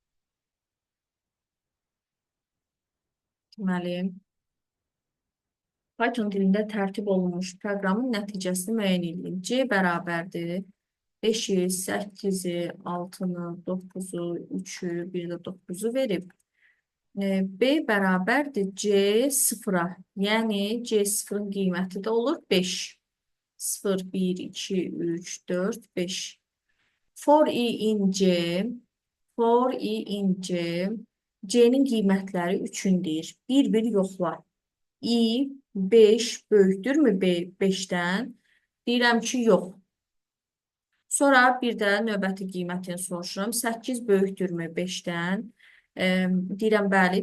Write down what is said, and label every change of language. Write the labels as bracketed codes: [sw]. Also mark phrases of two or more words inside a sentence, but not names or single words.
[az] Deməli, Python dilində tərtib olunmuş proqramın nəticəsini müəyyən edin. C bərabərdir. 5-i, 8-i, 6-nı, 9-u, 3-ü, bir də 9-u verib. B bərabərdir C 0-a. Yəni C 0-ın qiyməti də olur 5. 0, 1, 2, 3, 4, 5. [en] For i in C, for i in C, [az] C-nin qiymətləri 3-ün deyir. Bir-bir yoxla. i 5 böyükdürmü 5-dən? Deyirəm ki, yox. Sonra bir də növbəti qiymətini soruşuram. 8 böyükdürmü 5-dən? Deyirəm, bəli.